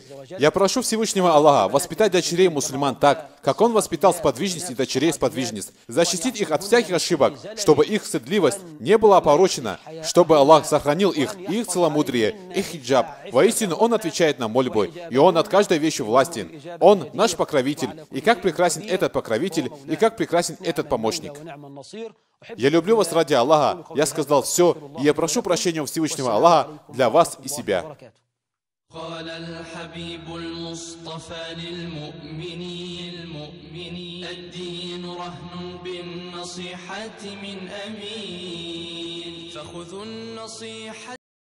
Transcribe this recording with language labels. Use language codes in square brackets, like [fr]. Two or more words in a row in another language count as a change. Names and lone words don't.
[ru] Я прошу Всевышнего Аллаха воспитать дочерей мусульман так, как Он воспитал сподвижниц и дочерей сподвижниц, защитить их от всяких ошибок, чтобы их стыдливость не была опорочена, чтобы Аллах сохранил их и их целомудрие, их хиджаб. Воистину, Он отвечает на мольбы, и Он над каждой вещью властен. Он наш покровитель, и как прекрасен этот покровитель, и как прекрасен этот помощник. Я люблю вас ради Аллаха. Я сказал все, и я прошу прощения у Всевышнего Аллаха для вас и себя. [ar] قال الحبيب المصطفى للمؤمنين الدين رهن بالنصيحة من أمين فخذوا النصيحة